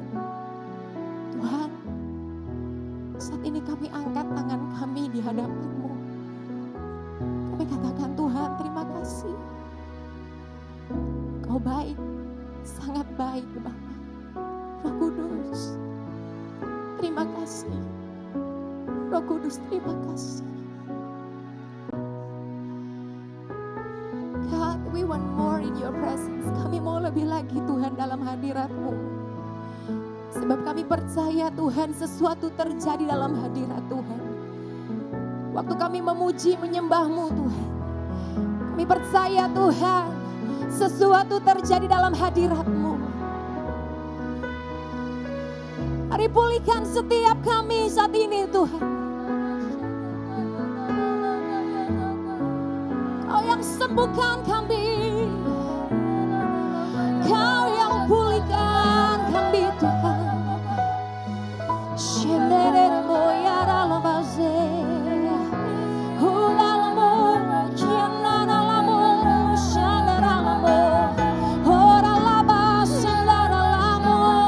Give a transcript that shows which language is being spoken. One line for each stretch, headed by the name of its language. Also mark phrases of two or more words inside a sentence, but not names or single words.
Indonesian: Tuhan, saat ini kami angkat tangan kami di hadapan-Mu. Kami katakan, Tuhan terima kasih. Kau baik, sangat baik Bapa. Roh Kudus, terima kasih. Roh Kudus, terima kasih.
English: God, we want more in your presence.
Indonesian: Kami mau lebih lagi Tuhan dalam hadirat-Mu. Sebab kami percaya Tuhan sesuatu terjadi dalam hadirat Tuhan. Waktu kami memuji menyembah-Mu Tuhan. Kami percaya Tuhan sesuatu terjadi dalam hadirat-Mu. Mari pulihkan setiap kami saat ini Tuhan. Kau yang sembuhkan kami. Kau yang pulihkan kami Tuhan. Shendere moya ralabaze. Hulalamo, kianaralamo, shandaralamo. Horalaba, shandaralamo.